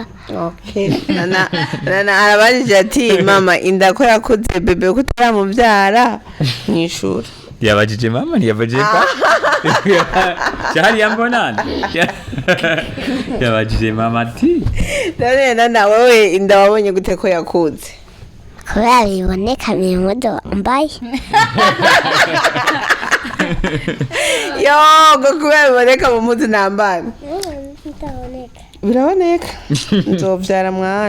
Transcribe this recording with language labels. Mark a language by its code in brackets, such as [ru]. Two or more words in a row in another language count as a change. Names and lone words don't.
[rn] Okay. Nana arabajije ati mama indako yakoze bebe ko utaramubyara mwishura. Yabajije mama ntiyabajije pa. Cyari yambonana. Yabajije mama ati. Nana wewe inda wabonye gute ko yakuze? Kubera biboneka impuzu wambaye. Ngo kubera biboneka mu mpuzu nambara. Biraboneka. Nzovyara mwana.